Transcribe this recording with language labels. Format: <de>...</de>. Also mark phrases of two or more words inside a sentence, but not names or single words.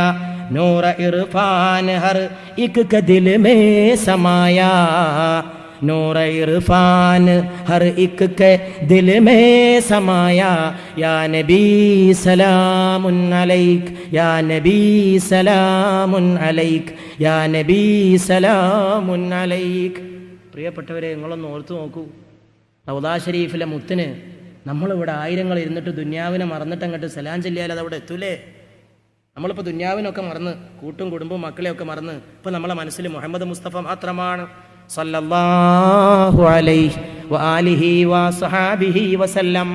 <hi>नूर इरफान हर एक के दिल में समाया, नूर इरफान हर एक के दिल में समाया.</hi> <ar>يا نبي سلام عليك، يا نبي سلام عليك، يا نبي سلام عليك.</ar> <ml>പ്രിയപ്പെട്ടവരെ, നിങ്ങളൊന്ന് ഓർത്തു നോക്കൂ. റൗദാ ഷരീഫിലെ മുത്തിന് നമ്മളിവിടെ ആയിരങ്ങൾ ഇരുന്നിട്ട് ദുന്യാവിനെ മറന്നിട്ട് അങ്ങോട്ട് സലാം ചൊല്ലിയാൽ അതവിടെ എത്തൂലേ? നമ്മളിപ്പോൾ ദുന്യാവിനൊക്കെ മറന്ന് കൂട്ടും കുടുംബവും മക്കളെയൊക്കെ മറന്ന് ഇപ്പം നമ്മളെ മനസ്സിൽ മുഹമ്മദ് മുസ്തഫ മാത്രമാണ്</ml> <ar>صلى الله عليه وآله وصحابه وسلم.</ar>